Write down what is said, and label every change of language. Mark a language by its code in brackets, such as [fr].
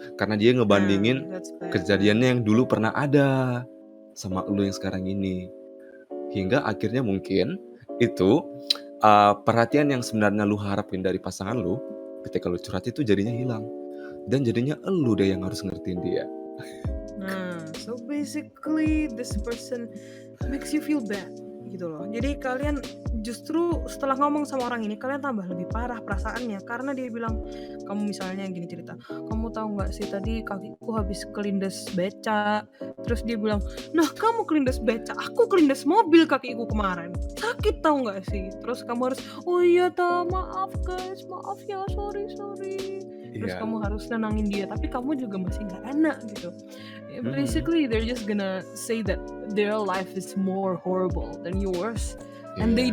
[id] Karena dia ngebandingin kejadiannya yang dulu pernah ada sama lu yang sekarang ini. Hingga akhirnya mungkin itu perhatian yang sebenarnya lu harapin dari pasangan lu ketika lu curhat itu jadinya hilang. Dan jadinya lu deh yang harus ngertiin dia. [en] So basically this person makes you feel bad. [id] gitu loh. Jadi kalian justru setelah ngomong sama orang ini kalian tambah lebih parah perasaannya karena dia bilang, kamu misalnya gini cerita, kamu tahu nggak sih tadi kakiku habis kelindes beca. Terus dia bilang, nah kamu kelindes beca, aku kelindes mobil kakiku kemarin, sakit tahu nggak sih. Terus kamu harus, oh iya maaf guys, maaf ya, sorry. Terus Iya. kamu harus nenangin dia, tapi kamu juga masih nggak enak gitu. Mhm. [en] Basically they're just gonna say that their life is more horrible than yours, and they